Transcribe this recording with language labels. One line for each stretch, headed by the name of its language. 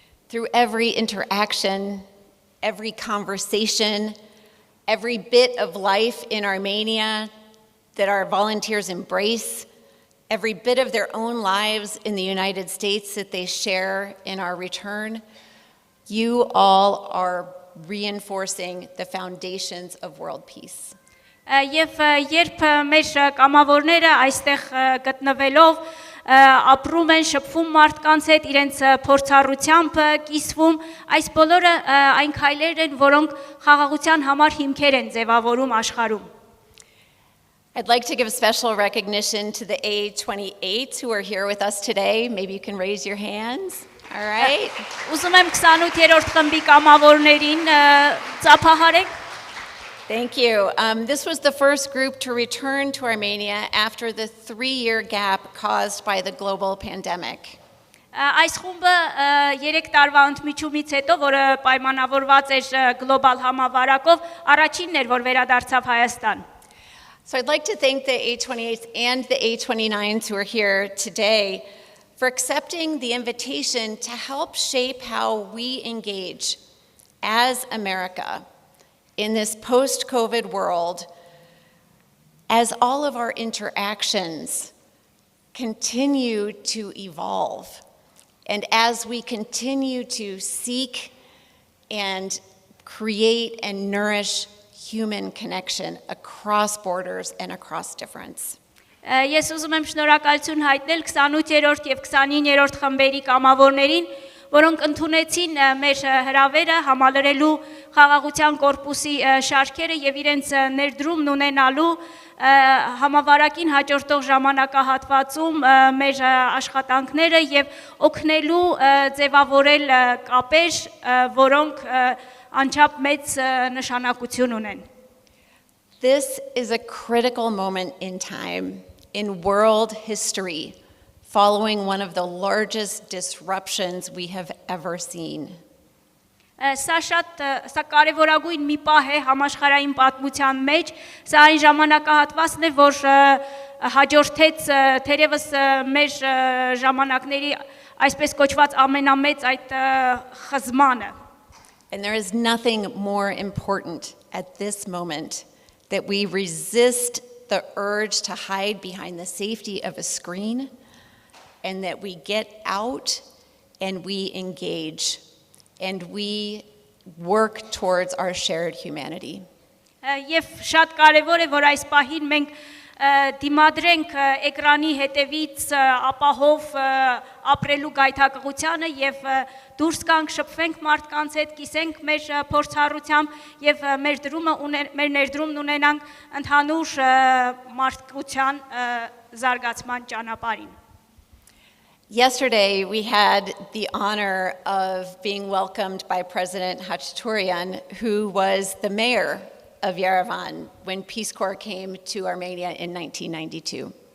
English: Through every interaction, every conversation, every bit of life in Armenia that our volunteers embrace, every bit of their own lives in the United States that they share in our return, you all are reinforcing the foundations of world peace.
Armenian: Եվ երբ մեր կամավորները այստեղ գտնվելով ապրում են, շփվում մարդկանց հետ, իրենց փորձառությամբ կիսվում, այս բոլորը այն քայլեր են, որոնք խաղաղության համար հիմքեր են ձևավորում աշխարհում։
English: I'd like to give special recognition to the A28s who are here with us today. Maybe you can raise your hands. All right.
Armenian: Ուզում եմ 28-րդ խմբի կամավորներին ծափահարեք։
English: Thank you. This was the first group to return to Armenia after the 3-year gap caused by the global pandemic.
Armenian: Այս խումբը 3 տարվա ընդմիջումից հետո, որը պայմանավորված էր գլոբալ համավարակով, առաջինն էր, որ վերադարձավ Հայաստան։
English: So I'd like to thank the A28s and the A29s who are here today for accepting the invitation to help shape how we engage as America in this post-COVID world as all of our interactions continue to evolve and as we continue to seek and create and nourish human connection across borders and across difference.
Armenian: Ես ուզում եմ շնորհակալություն հայտնել 28-րդ եւ 29-րդ խմբերի կամավորներին, որոնք ընդունեցին մեր հրավերը համալրելու խաղաղության կորպուսի շարքերը եւ իրենց ներդրումն ունենալու համավարակին հաջորդող ժամանակահատվածում մեր աշխատանքները եւ օգնելու ձևավորել կապեր, որոնք անչափ մեծ նշանակություն ունեն։
English: This is a critical moment in time in world history following one of the largest disruptions we have ever seen.
Armenian: Սա կարևորագույն մի պահ է համաշխարհային պատմության մեջ, սա այն ժամանակահատվածն է, որ հաջորդեց թերևս մեր ժամանակների այսպես կոչված ամենամեծ այդ խզմանը։
English: And there is nothing more important at this moment that we resist the urge to hide behind the safety of a screen and that we get out and we engage and we work towards our shared humanity.
Armenian: Եվ շատ կարևոր է, որ այս պահին մենք դիմադրենք էկրանի հետևից ապահով ապրելու գայթակղությանը եւ դուրս գանք շփվենք մարդկանց հետ, կիսենք մեր փորձառությամբ եւ մեր ներդրումն ունենանք ընդհանուր մարդկության զարգացման ճանապարհին։
English: Yesterday, we had the honor of being welcomed by President Khachaturian, who was the mayor of Yerevan when Peace Corps came to Armenia in 1992.